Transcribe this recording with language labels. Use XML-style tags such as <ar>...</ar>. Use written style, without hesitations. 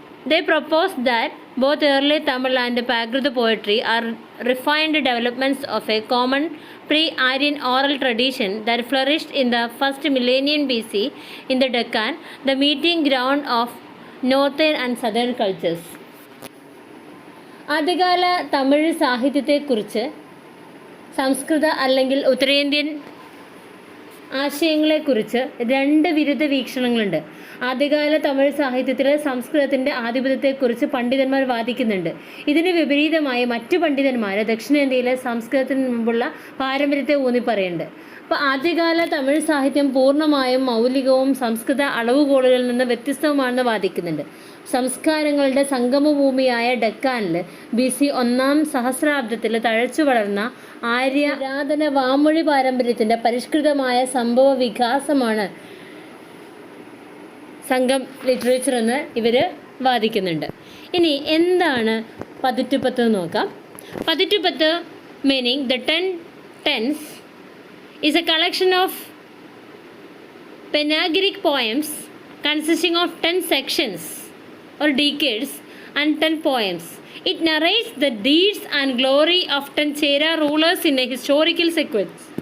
<en>They propose that both early Tamil and Prakrit poetry are refined developments of a common pre-Aryan oral tradition that flourished in the first millennium BC in the Deccan, the meeting ground of northern and southern cultures.</en> <ml>ആദ്യകാല തമിഴ് സാഹിത്യത്തെക്കുറിച്ച് സംസ്കൃത അല്ലെങ്കിൽ ഉത്തരേന്ത്യൻ ആശയങ്ങളെക്കുറിച്ച് രണ്ട് വിരുദ്ധ വീക്ഷണങ്ങളുണ്ട്. ആദ്യകാല തമിഴ് സാഹിത്യത്തിൽ സംസ്കൃതത്തിൻ്റെ ആധിപത്യത്തെക്കുറിച്ച് പണ്ഡിതന്മാർ വാദിക്കുന്നുണ്ട്. ഇതിന് വിപരീതമായി മറ്റു പണ്ഡിതന്മാർ ദക്ഷിണേന്ത്യയിലെ സംസ്കൃതത്തിന് മുമ്പുള്ള പാരമ്പര്യത്തെ ഊന്നി പറയുന്നുണ്ട്. അപ്പോൾ ആദ്യകാല തമിഴ് സാഹിത്യം പൂർണ്ണമായും മൗലികവും സംസ്കൃത അളവുകോലുകളിൽ നിന്ന് വ്യത്യസ്തവുമാണെന്ന് വാദിക്കുന്നുണ്ട്. സംസ്കാരങ്ങളുടെ സംഗമഭൂമിയായ ഡെക്കാനിൽ BC 1-ാം സഹസ്രാബ്ദത്തിൽ തഴച്ചു വളർന്ന ആര്യ പുരാതന വാമൊഴി പാരമ്പര്യത്തിൻ്റെ പരിഷ്കൃതമായ സംഭവ വികാസമാണ് സംഘം ലിറ്ററേച്ചർ എന്ന് ഇവർ വാദിക്കുന്നുണ്ട്. ഇനി എന്താണ് പതിറ്റുപത്ത് നോക്കാം. Pathittuppathu meaning</ml> <en>the 10 tenths is a collection of panegyric poems consisting of 10 sections or decades and 10 poems. It narrates the deeds and glory of 10 Chera rulers in a historical sequence.</en>